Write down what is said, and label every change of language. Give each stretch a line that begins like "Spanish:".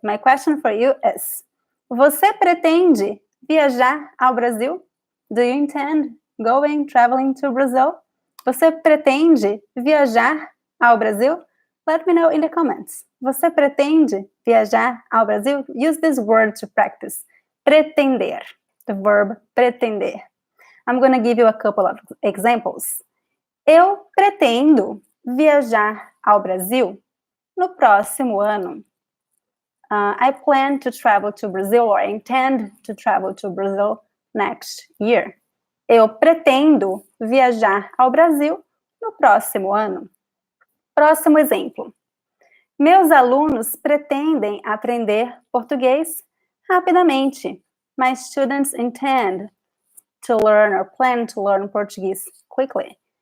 English: My question for you is:
Portuguese: você pretende viajar ao Brasil?
English: Do you intend traveling to Brazil?
Portuguese: Você pretende viajar ao Brasil?
English: Let me know in the comments.
Portuguese: Você pretende viajar ao Brasil?
English: Use this word to practice. Pretender. The verb pretender. I'm going to give you a couple of examples.
Portuguese: Eu pretendo viajar ao Brasil no próximo ano.
English: I plan to travel to Brazil, or I intend to travel to Brazil next year.
Portuguese: Eu pretendo viajar ao Brasil no próximo ano. Próximo exemplo. Meus alunos pretendem aprender português rapidamente.
English: My students intend to learn or plan to learn Portuguese quickly.